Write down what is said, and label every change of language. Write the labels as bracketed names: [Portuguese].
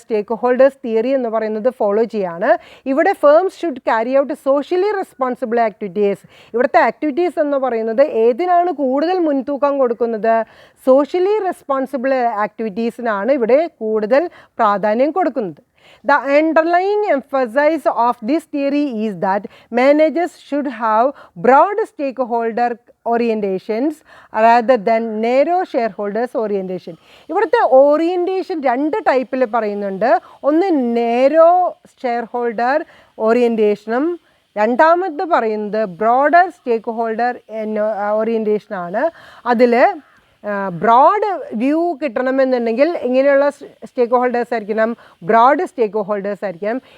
[English] stakeholders theory [Malayalam] എന്ന് പറയുന്നത് [English] follow [Malayalam] ചെയ്യാണ്. ഇവിടെ [English] Firms should carry out socially responsible activities. [Malayalam] ഇവിടുത്തെ ആക്ടിവിറ്റീസ് എന്ന് പറയുന്നത് ഏതിനാണ് കൂടുതൽ മുൻതൂക്കം കൊടുക്കുന്നത്? സോഷ്യലി റെസ്പോൺസിബിൾ ആക്ടിവിറ്റീസിനാണ് ഇവിടെ കൂടുതൽ പ്രാധാന്യം കൊടുക്കുന്നത്. [English] The underlying emphasis of this theory is that managers should have broad stakeholder orientations rather than narrow shareholders orientation. [Malayalam] ഇവിടുത്തെ ഓറിയൻറ്റേഷൻ രണ്ട് ടൈപ്പിൽ പറയുന്നുണ്ട്. ഒന്ന് നേരോ ഷെയർ ഹോൾഡർ ഓറിയൻറ്റേഷനും രണ്ടാമത് പറയുന്നത് ബ്രോഡർ സ്റ്റേക്ക് ഹോൾഡർ ഓറിയൻറ്റേഷനാണ്. അതിൽ ബ്രോഡ് വ്യൂ കിട്ടണമെന്നുണ്ടെങ്കിൽ ഇങ്ങനെയുള്ള സ്റ്റേക്ക് ഹോൾഡേഴ്സ് ആയിരിക്കണം, ബ്രോഡ് സ്റ്റേക്ക് ഹോൾഡേഴ്സ് ആയിരിക്കണം.